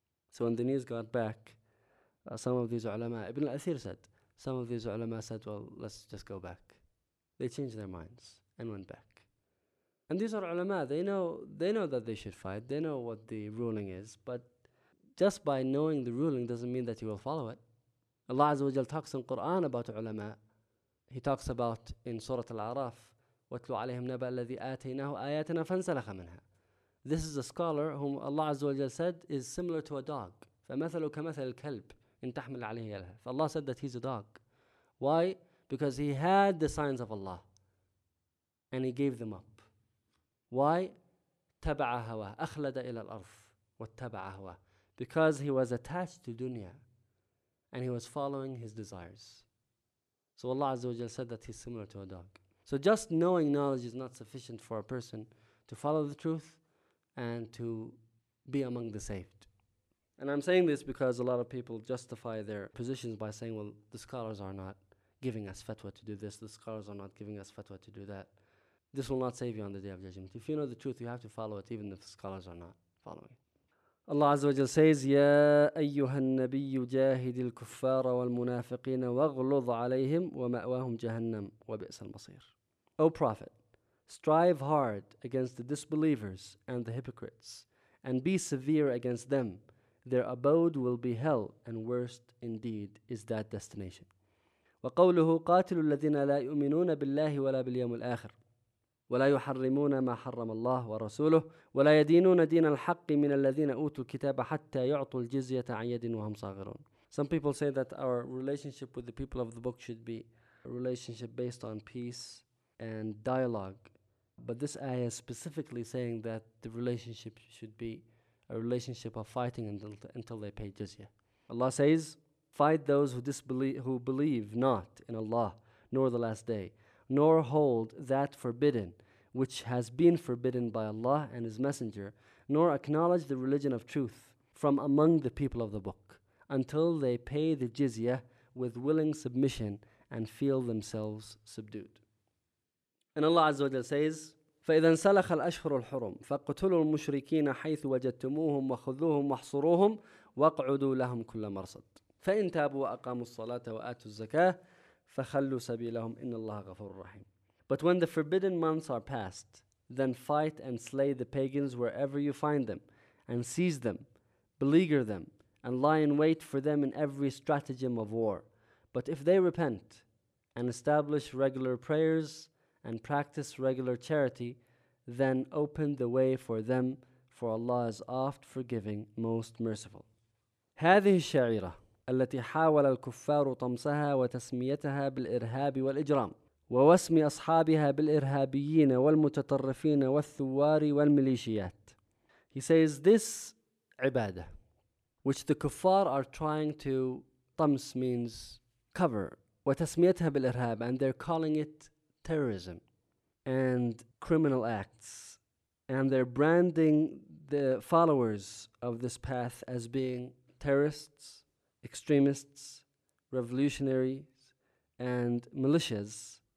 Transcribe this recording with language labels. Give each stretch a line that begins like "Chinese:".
English: So when the news got back, some of these ulama, Ibn al-Athir said, some of these ulama said, well, let's just go back. They changed their minds and went back. And these are ulama, they know that they should fight, they know what the ruling is, but just by knowing the ruling doesn't mean that you will follow it. Allah Azza wa Jal talks in Quran about ulama. He talks about in Surah Al-A'raf,
Arabic: وَاتْلُوا عَلَيْهِمْ نَبَأَ الَّذِي آتَيْنَاهُ آيَاتِنَا فَانْسَلَخَ مِنْهَا.
English: This is a scholar whom Allah Azza wa Jal said is similar to a dog.
Arabic: فَمَثَلُ كَمَثَلِ الْكَلْبِ إِن تَحْمِلْ عَلَيْهِ يَلْهَثْ.
English: Allah said that he's a dog. Why? Because he had the signs of Allah and he gave them up. Why?
Arabic: تَبَعَ هَوَى أَخْلَدَ إِلَى الْأَرْضِ وَاتَّبَعَ هَوَى.
English: Because he was attached to dunya and he was following his desires. So Allah Azza wa Jalla said that he's similar to a dog. So just knowing knowledge is not sufficient for a person to follow the truth and to be among the saved. And I'm saying this because a lot of people justify their positions by saying, well, the scholars are not giving us fatwa to do this, the scholars are not giving us fatwa to do that. This will not save you on the Day of Judgment. If you know the truth, you have to follow it, even if the scholars are not following. Allah Azza wa Jal says,
Arabic: يَا أَيُّهَا النَّبِيُّ جَاهِدِ الْكُفَّارَ وَالْمُنَافِقِينَ وَاغْلُضْ عَلَيْهِمْ وَمَأْوَاهُمْ جَهَنَّمْ وَبِئْسَ الْمَصِيرُ.
English: O Prophet, strive hard against the disbelievers and the hypocrites, and be severe against them. Their abode will be hell, and worst indeed is that destination.
Arabic: وقوله قاتلوا الذين لا يؤمنون بالله ولا باليوم الآخر ولا يحرمون ما حرم الله ورسوله ولا يدينون دين الحق من الذين أوتوا الكتاب حتى يعطوا الجزية عن يد وهم صاغرون.
English: Some people say that our relationship with the people of the book should be a relationship based on peace and dialogue, but this ayah is specifically saying that the relationship should be a relationship of fighting until they pay jizya. Allah says, fight those who believe not in Allah, nor the last day, nor hold that forbidden, which has been forbidden by Allah and His Messenger, nor acknowledge the religion of truth from among the people of the book, until they pay the jizya with willing submission and feel themselves subdued. And Allah Azza wa Jalla says,
Arabic: فإذا انسلخ الأشهر الحرم فاقتلوا المشركين حيث وجدتموهم وخذوهم واحصروهم واقعدوا لهم كل مرصد فإن تابوا وأقاموا الصلاة وآتوا الزكاة فخلوا سبيلهم إن الله غفور رحيم.
English: But when the forbidden months are passed, then fight and slay the pagans wherever you find them, and seize them, beleaguer them, and lie in wait for them in every stratagem of war. But if they repent and establish regular prayers and practice regular charity, then open the way for them, for Allah is oft forgiving, most merciful.
Arabic: هذه الشعيرة التي حاول الكفار طمسها وتسميتها بالإرهاب والإجرام ووسم أصحابها بالإرهابيين والمتطرفين والثوار والميليشيات.
English: He says this عبادة, which the kuffar are trying to طمس means cover,
Arabic: وتسميتها بالإرهاب,
English: and they're calling it terrorism and criminal acts, and they're branding the followers of this path as being terrorists, extremists, revolutionaries, and militias.